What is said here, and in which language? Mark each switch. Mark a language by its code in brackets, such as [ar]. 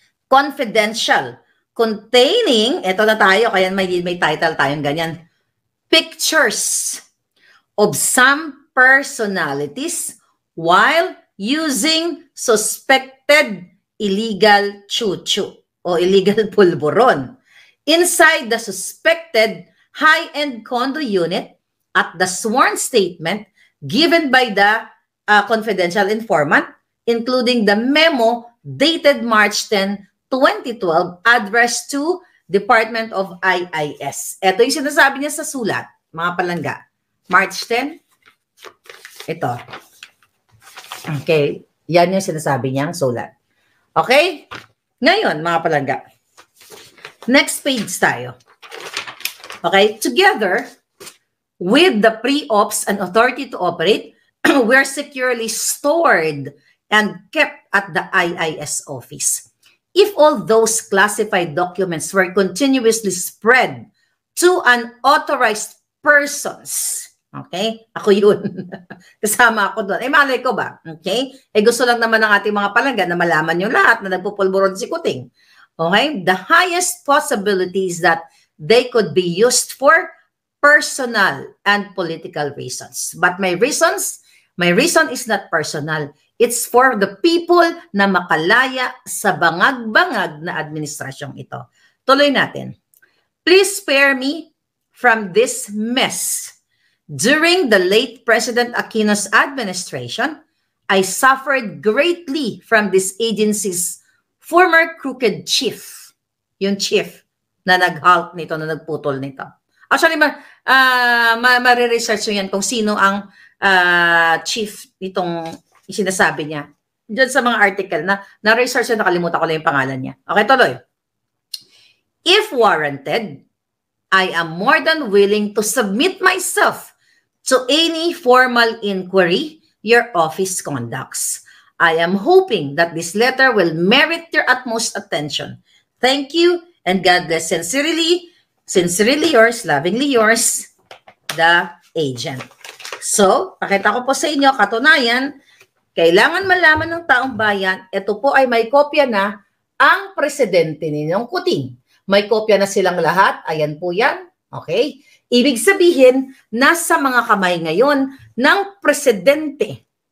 [en] Confidential. Containing, [tl] eto na tayo, kaya may title tayong ganyan, [en] pictures of some personalities while using suspected illegal chuchu o illegal pulburon inside the suspected high-end condo unit at the sworn statement given by the confidential informant, including the memo dated March 10, 2012, addressed to Department of IIS. [tl] Ito yung sinasabi niya sa sulat, mga palangga. March 10, ito. Okay, yan yung sinasabi niyang sulat. Okay? Ngayon, mga palangga, next page tayo. [en] Okay, together with the pre-ops and authority to operate, were securely stored and kept at the IIS office. If all those classified documents were continuously spread to unauthorized persons, okay? [tl] Ako yun. Kasama ako doon. Malay ko ba? Okay? Gusto lang naman ng ating mga palangga na malaman yung lahat na nagpupulburon si Kuting. Okay? [en] The highest possibility is that they could be used for personal and political reasons. But my reason is not personal. It's for the people [tl] na makalaya sa bangag-bangag na administrasyong ito. Tuloy natin. [en] Please spare me from this mess. During the late President Aquino's administration, I suffered greatly from this agency's former crooked chief. [tl] Yung chief na nag-halt nito, na nagputol nito. Actually, ma-research nyo yan kung sino ang chief nitong sinasabi niya. Diyan sa mga article na research na nakalimutan ko lang yung pangalan niya. Okay, tuloy. [en] If warranted, I am more than willing to submit myself to any formal inquiry your office conducts. I am hoping that this letter will merit your utmost attention. Thank you and God bless. Sincerely yours, lovingly yours, the agent. [tl] So, pakita ko po sa inyo, katunayan, kailangan malaman ng taong bayan, ito po ay may kopya na ang presidente ninyong Kuting. May kopya na silang lahat. Ayan po yan. Okay? Ibig sabihin, nasa mga kamay ngayon ng presidente.